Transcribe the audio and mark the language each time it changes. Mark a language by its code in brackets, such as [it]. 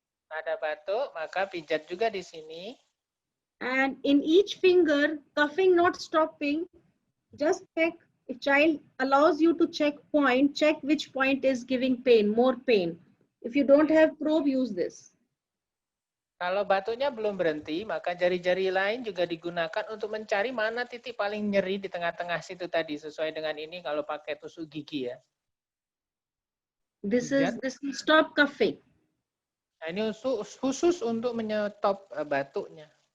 [id] Ada batuk, maka pijat juga di sini. [en] And in each finger, coughing not stopping, just check. If child allows you to check which point is giving pain, more pain. If you don't have probe, use this. [id] Kalau batuknya belum berhenti, maka jari-jari lain juga digunakan untuk mencari mana titik paling nyeri di tengah-tengah situ tadi, sesuai dengan ini kalau pakai tusuk gigi ya. [en] This will stop coughing. [id] Nah, ini khusus untuk menyetop batuknya.